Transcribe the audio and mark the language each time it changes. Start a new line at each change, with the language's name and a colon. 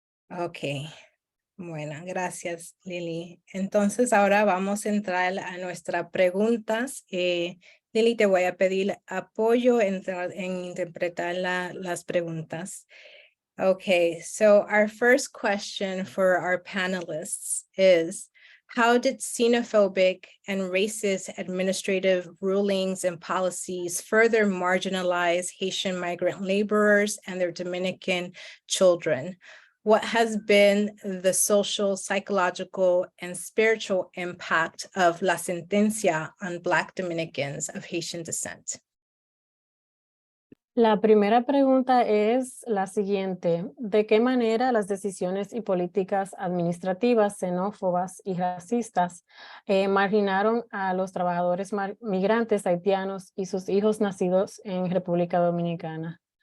Spanish: Okay. Bueno, gracias, Lili. Entonces, ahora vamos a entrar a nuestras preguntas. Lili, te voy a pedir apoyo en interpretar las preguntas.
English: Okay, so our first question for our panelists is, how did xenophobic and racist administrative rulings and policies further marginalize Haitian migrant laborers and their Dominican children? What has been the social, psychological, and spiritual impact of La Sentencia on Black Dominicans of Haitian descent?
Spanish: La primera pregunta es la siguiente: ¿de qué manera las decisiones y políticas administrativas xenófobas y racistas marginaron a los trabajadores migrantes haitianos y sus hijos nacidos en República Dominicana?